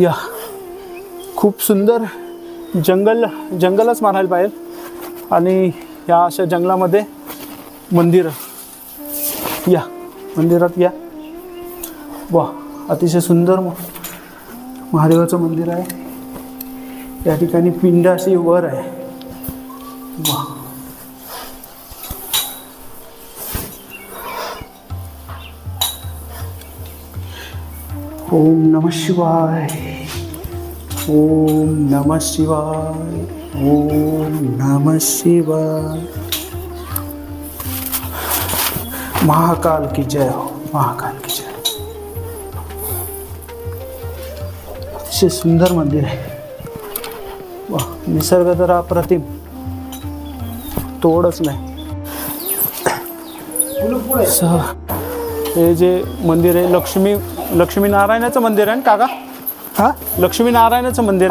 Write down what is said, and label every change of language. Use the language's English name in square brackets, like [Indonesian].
[Marathi] या खूप सुंदर जंगलच म्हणायला पाहिजे. आणि या अशा जंगलामध्ये मंदिर. या मंदिरात या. वा, अतिशय सुंदर महादेवाचं मंदिर आहे. या ठिकाणी पिंड अशी वर आहे. [Sanskrit] वा, ओम नमः शिवाय, ओम नमः शिवाय, ओम नमः शिवाय. [Hindi] महाकाल की जय हो, महाकाल की जय. [Marathi] अतिशय सुंदर मंदिर आहे. वा, निसर्ग तर अप्रतिम, तोडच नाही. हे जे मंदिर आहे लक्ष्मीनारायणाचं मंदिर आहे ना काका? हा, लक्ष्मीनारायणाचं मंदिर